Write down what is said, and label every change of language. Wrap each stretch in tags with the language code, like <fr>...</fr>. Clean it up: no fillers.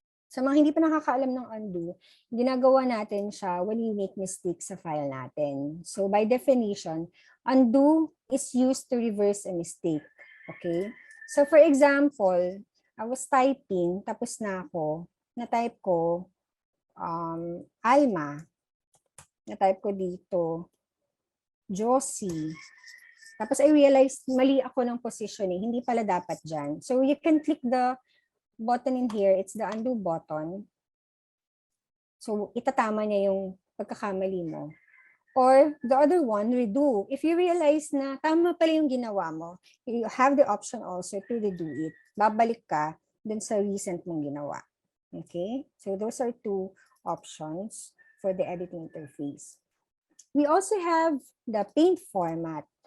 <tl>Sa mga hindi pa nakakaalam ng undo, ginagawa natin siya</tl> <en>when we make mistakes</en> <tl>sa file natin.</tl> <en>So, by definition, undo is used to reverse a mistake. Okay? So, for example, I was typing,</en> <tl>tapos na ako, na-type ko,</tl> <en>Alma.</en> <tl>Na-type ko dito, Josie. Tapos</tl> <en>I realized</en> <tl>mali ako ng positioning, hindi pala dapat dyan.</tl> <en>So you can click the button in here, it's the undo button.</en> <tl>So itatama niya yung pagkakamali mo.</tl> <en>Or the other one, redo. If you realize</en> <tl>na tama pala yung ginawa mo,</tl> <en>you have the option also to redo it.</en> <tl>Babalik ka dun sa recent mong ginawa. Okay?</tl> <en>So those are two options for the editing interface. We also have the paint format.</en>